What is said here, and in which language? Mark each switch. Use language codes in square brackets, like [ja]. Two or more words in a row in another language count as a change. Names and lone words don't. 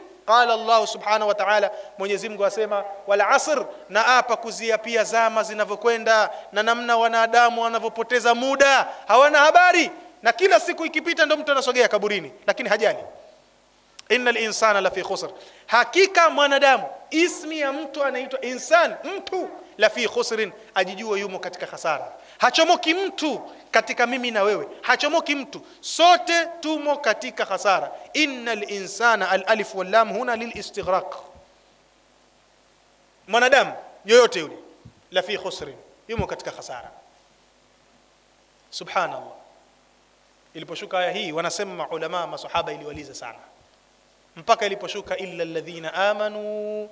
[ar] قال الله سبحانه وتعالى, [sw] Mwenyezi Mungu asema [ar] والعصر, [sw] na apa kuzia pia zama zinavyokwenda na namna wanadamu wanavyopoteza muda, hawana habari, na kila siku ikipita ndo mtu anasogea kaburini lakini hajali. [ar] إن الإنسان لفي خسر, [sw] hakika mwanadamu, ismi ya mtu anaitwa insan, mtu, [ar] لفي خسر, [sw] ajijua yumo katika hasara. Hachomoki mtu katika mimi na wewe, hachomoki mtu, sote tumo katika hasara. [ar] إن الإنسان الألف واللام هنا للاستغراق, [sw] mwanadamu yoyote yule [ar] لفي خسر, [sw] yumo katika hasara. [ar] Subhanallah. [sw] Iliposhuka aya hii wanasema ulama masahaba iliwaliza sana mpaka iliposhuka [ar] إلا الذين آمنوا.